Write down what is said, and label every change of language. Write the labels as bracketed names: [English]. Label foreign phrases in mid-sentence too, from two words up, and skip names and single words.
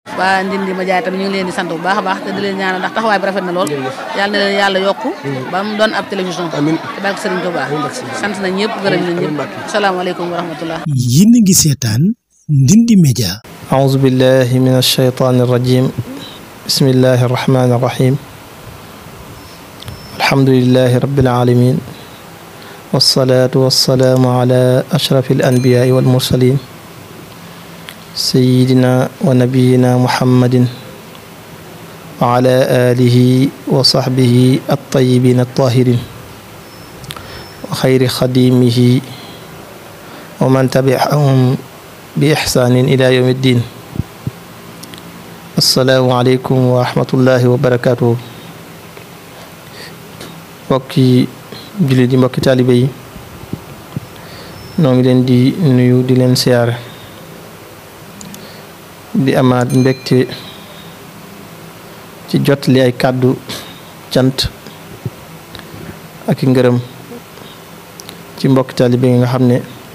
[Wolof] waa Ndindi Média tam ñu ngi leen di sant bu baax a baax te di leen ñaanal ndax taxawaay bi rafet na lool yàlla na leen yàlla yokku ba mu doon ab télévision te barke Serigne Touba sant nañ ñëpp gërëm nañ ñëpp [Arabic] السلام عليكم ورحمة الله. [Wolof] yéen a ngi seetaan Ndindi Média. [Arabic] أعوذ بالله من الشيطان الرجيم بسم الله الرحمن الرحيم الحمد لله رب العالمين والصلاة والسلام على أشرف الأنبياء والمرسلين سيدنا ونبينا محمد وعلى آله وصحبه الطيبين الطاهرين وخير خديمه ومن تبعهم بإحسان إلى يوم الدين السلام عليكم ورحمة الله وبركاته [Wolof] mbokki jullit yi mbokki taalibe yi noo ngi leen di nuyu di leen siyaare di amaat mbégte ci jotli ay kàddu cant ak i ngërëm ci mbokki taalibe yi nga xam ne